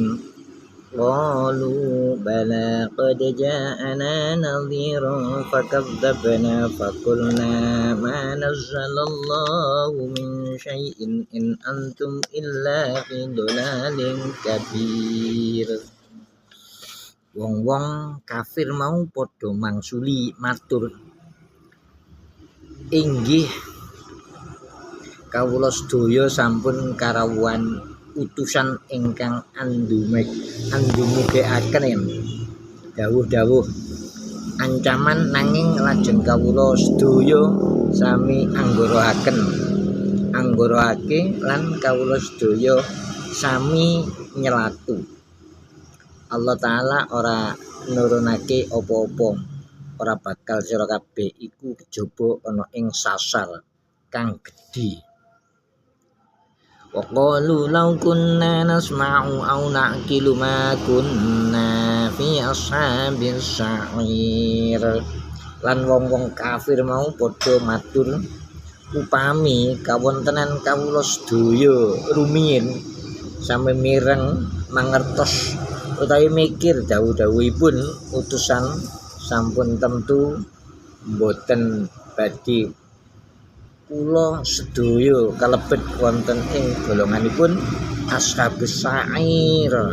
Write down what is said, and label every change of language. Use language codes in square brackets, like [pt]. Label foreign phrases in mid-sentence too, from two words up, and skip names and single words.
[ar] قالوا بلى قد جاءنا نذير فكذبنا وقلنا ما نزل الله من شيء إن أنتم إلا في ضلال كبير. [jv] Wong-wong kafir mau padha mangsuli matur, inggih kawula sedaya sampun karawuhan utusan ingkang andumugekaken dawuh-dawuh ancaman, nanging lajeng kawula sedaya sami anggoroake lan kawula sedaya sami nyelatu. Allah Ta'ala ora nurunake apa-apa, ora bakal sira kabeh iku kejaba ana ing sasar kang gedhe. [ar] وقالوا لو كنا نسمع أو نعقل ما كنا في أصحاب السعير. [jv] Lan wong-wong kafir mau padha matur, upami kawontenan kawula sedaya rumiyin sami mireng mangertos utawi mikir dawuh-dawuhipun utusan, sampun tentu mboten badhe kula sedaya kalebet wonten ing golonganipun [ar] أصحاب السعير.